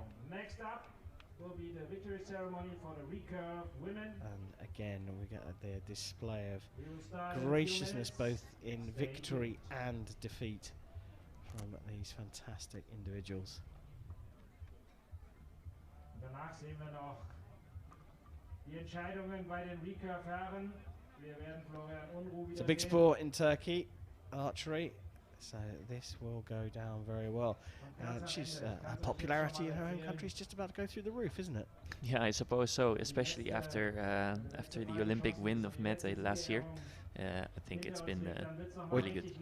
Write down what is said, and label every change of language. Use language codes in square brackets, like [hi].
[en] Next up will be the victory ceremony for the Recurve women. And again, we get the display of graciousness both in victory and defeat from these fantastic individuals. [de] Danach sehen wir noch die Entscheidungen bei den Recurve Herren. Wir werden Florian Unruh [en] It's a big sport in Turkey, archery, so this will go down very well. She's her popularity in her own country is just about to go through the roof, isn't it? Yeah, I suppose so, especially after the Olympic win of Mette last year. I think it's been really good.